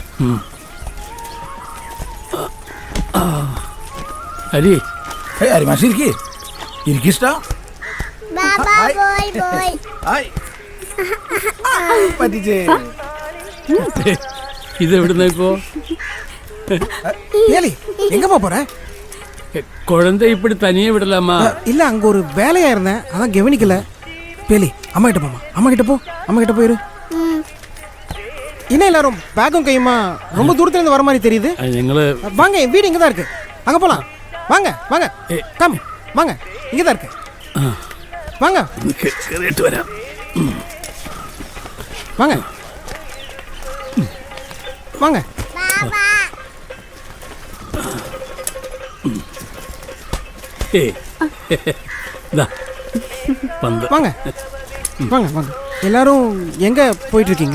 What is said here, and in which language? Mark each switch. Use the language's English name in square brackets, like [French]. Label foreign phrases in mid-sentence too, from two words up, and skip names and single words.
[Malayalam] ഹരി, ഹരിമാഷൻ ഇരിക്കിഷ്ട പറ്റിച്ചേ. ഇതെവിടുന്ന ഇപ്പോ? [Tamil] எங்க போற? குழந்தை இப்படி தனியே விடலாமா? இல்ல, அங்க ஒரு வேலையா இருந்தேன், அதான் கவனிக்கல. பேலி, அம்மா கிட்ட போமா. அம்மா கிட்ட போ. அம்மா கிட்ட போயிரு. என்ன எல்லாரும் பேக்கும் கையுமா ரொம்ப தூரத்துல இருந்து வர மாதிரி தெரியுது. [Malayalam] ഞങ്ങള് [Tamil] வாங்க, என் வீடு இங்கதான் இருக்கு. அங்க போலாம். வாங்க வாங்க, கம் வாங்க, இங்கதான் இருக்கு. வாங்க [Malayalam] കേറിയിട്ട് വരാം. [Tamil] வாங்க வாங்க. பந்து வாங்க வாங்க வாங்க. எல்லாரும் எங்க போயிட்டு இருக்கீங்க?